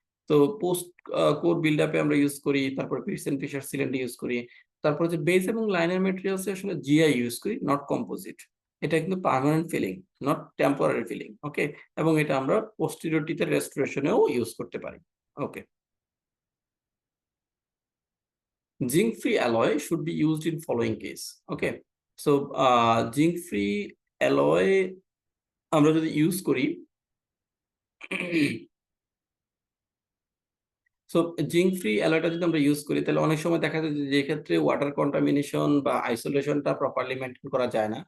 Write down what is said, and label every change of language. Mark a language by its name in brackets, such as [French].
[Bangla] তো post core build up এ আমরা use করি। তারপরে পিটসেন ফিশার সিলেন্ট ইউজ করি। তারপর হচ্ছে বেস এবং লাইনার ম্যাটেরিয়ালস এ আসলে জিআই ইউজ করি, নট কম্পোজিট। এটা কিন্তু permanent feeling, not temporary feeling. ওকে? এবং এটা আমরা posterior teeth এর restoration এও ইউজ করতে পারি। ওকে। [English] Zinc free alloy should be used in following case. Okay? [Bangla] So zinc free alloy আমরা যদি ইউজ করি সো জিঙ্ক ফ্রি অ্যালয়টা যদি আমরা ইউজ করি তাহলে অনেক সময় দেখা যায় যে ক্ষেত্রে ওয়াটার কন্টামিনেশন বা আইসোলেশনটা প্রপারলি মেইনটেইন করা যায় না।